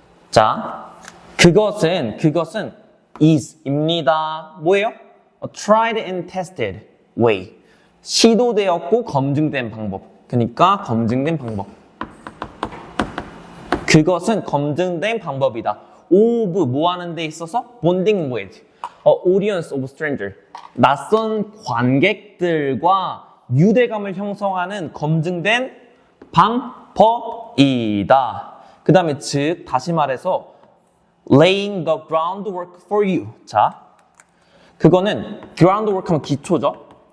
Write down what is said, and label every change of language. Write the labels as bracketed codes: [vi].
[ko] 자, 그것은 [en] is [ko] 입니다. 뭐예요? [en] A tried and tested way. [ko] 시도되었고 검증된 방법. 그러니까 검증된 방법. 그것은 검증된 방법이다. [en] of [ko] 뭐 하는 데 있어서? [en] bonding with audience of stranger. [ko] 낯선 관객들과 유대감을 형성하는 검증된 방법이다. 그 다음에 즉, 다시 말해서 [en] laying the groundwork for you. [ko] 자, 그거는 groundwork 하면 기초죠.